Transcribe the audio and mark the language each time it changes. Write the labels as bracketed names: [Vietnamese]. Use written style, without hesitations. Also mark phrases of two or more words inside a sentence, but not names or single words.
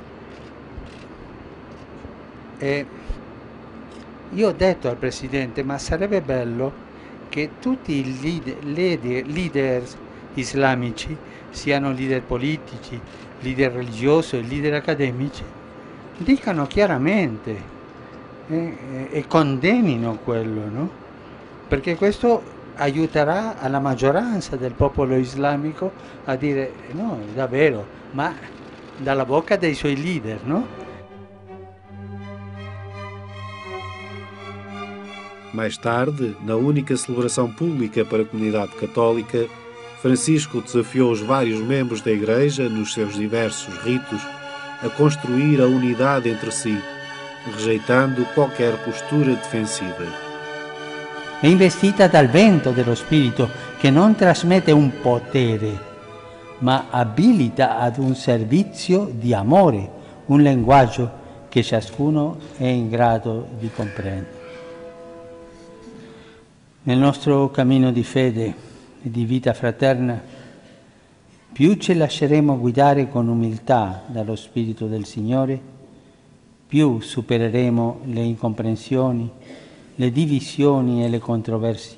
[Italian] E io ho detto al Presidente, ma sarebbe bello che tutti i leader islamici, siano leader politici, leader religiosi e leader accademici, dicano chiaramente e condennino quello, no? Perché questo aiuterà alla maggioranza del popolo islamico a dire no, davvero, ma dalla bocca dei suoi leader, no? [Portuguese] Mais tarde, na única celebração pública para a comunidade católica, Francisco desafiou os vários membros da Igreja, nos seus diversos ritos, a construir a unidade entre si, rejeitando qualquer postura defensiva. [Italian] È investita dal vento dello Spirito che non trasmette un potere, ma abilita ad un servizio di amore, un linguaggio che ciascuno è in grado di comprendere. Nel nostro cammino di fede e di vita fraterna, più ci lasceremo guidare con umiltà dallo Spirito del Signore, più supereremo le incomprensioni, le divisioni e le controversie.